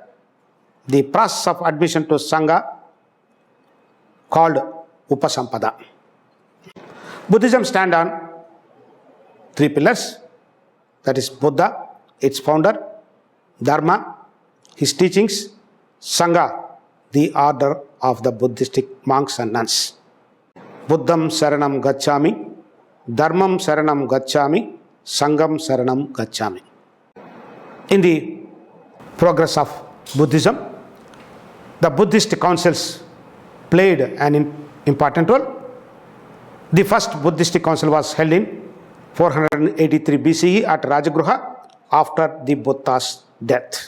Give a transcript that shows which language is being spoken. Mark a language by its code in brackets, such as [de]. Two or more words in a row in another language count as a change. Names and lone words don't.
[en] The process of admission to Sangha called Upasampada. Buddhism stands on three pillars, that is Buddha, its founder; Dharma, his teachings; Sangha, the order of the Buddhistic monks and nuns. [sa] बुद्धं शरणं गच्छामि, धर्मं शरणं गच्छामि, संघं शरणं गच्छामि. [en] In the progress of Buddhism, the Buddhist councils played an important role. The first Buddhist council was held in 483 BCE at Rajagruha after the Buddha's death.